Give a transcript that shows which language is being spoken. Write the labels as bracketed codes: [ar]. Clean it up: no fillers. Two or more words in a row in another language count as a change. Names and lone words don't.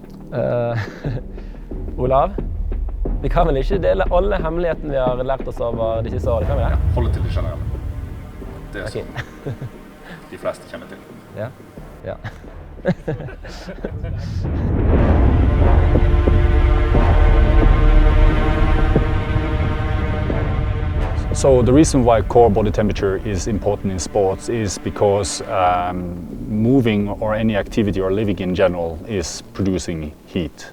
[no] Olav, vi kan vel ikke dele alle hemmelighetene vi har lært oss over de siste årene, kan vi det? Ja, hold det til det generelle. Det er okay. Som de fleste kjenner til. Ja, ja. [en] So the reason why core body temperature is important in sports is because moving or any activity or living in general is producing heat.